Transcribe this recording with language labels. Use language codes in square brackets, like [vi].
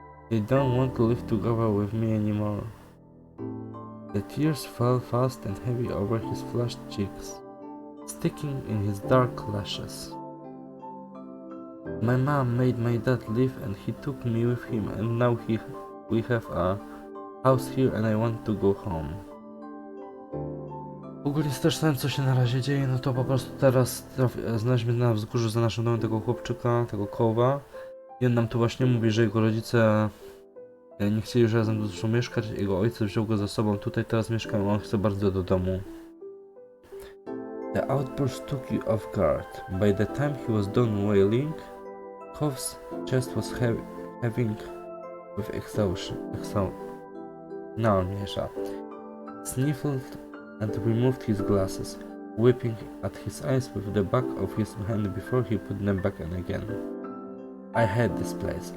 [en] They don't want to live together with me anymore. The tears fell fast and heavy over his flushed cheeks, sticking in his dark lashes. My mom made my dad leave and he took me with him, and now we have a house here and I want to go home. [pl] Ogólnie też sam co się na razie dzieje, no to po prostu teraz znaleźliśmy na wzgórzu za naszym domem tego chłopczyka, tego Kowa. I on nam tu właśnie mówi, że jego rodzice nie chcieli już razem dużo mieszkać, jego ojciec wziął go ze sobą tutaj, teraz mieszkają, on chce bardzo do domu. [en] The outburst took you off guard. By the time he was done wailing, Cove's chest was heaving with exhaustion. [pl] No, mniejsza. [en] Sniffled and removed his glasses, whipping at his eyes with the back of his hand before he put them back on again. I hate this place.